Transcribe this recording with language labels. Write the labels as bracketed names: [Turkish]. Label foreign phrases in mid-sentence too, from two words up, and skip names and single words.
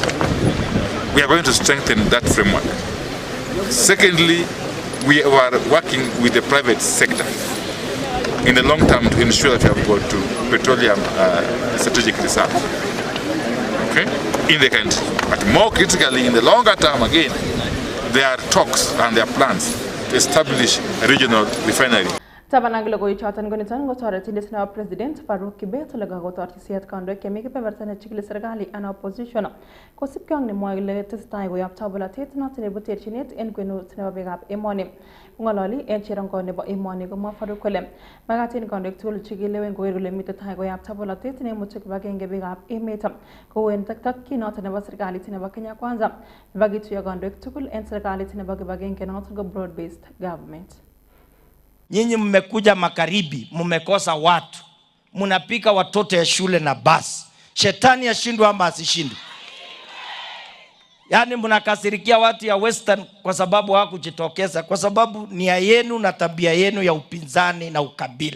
[English] We are going to strengthen that framework. Secondly, we are working with the private sector in the long term to ensure that we have got to petroleum strategic reserve, okay, in the country. But more critically, in the longer term, again, there are talks and there are plans to establish a regional refinery. [Kalenjin] Tabanang logo ichatan gonitan gotoretindet nebo president Farouk Kibet olaga gotortisiet kandoik chemi kebeberta nechikili serikali ana opposition kosibkei ak nemwoe kole tesetai koyapta bolatet noton nebo terchinet en kwenut nebo biikab emoni. Kong'ololi en cherongo nebo emoni komwa Farouk kole magat en kandoik tugul chekilewen koker kole mitei tai koyapta bolatet neimuche kibagenge biikab emet kou en takyin noton nebo serikalit nebo Kenya Kwanza nebo kituyo kandoik tugul en serikalit nebo kibagenge noton ko [English] broad based government. [Swahili] Nyinyi mmekuja magharibi, mmekosa watu, mnapika watoto ya shule na basi. Shetani ashindwe ama asishindwe? Yani mnakasirikia watu ya Western kwa sababu hawakujitokeza, kwa sababu nia yenu na tabia yenu ya upinzani na ukabila.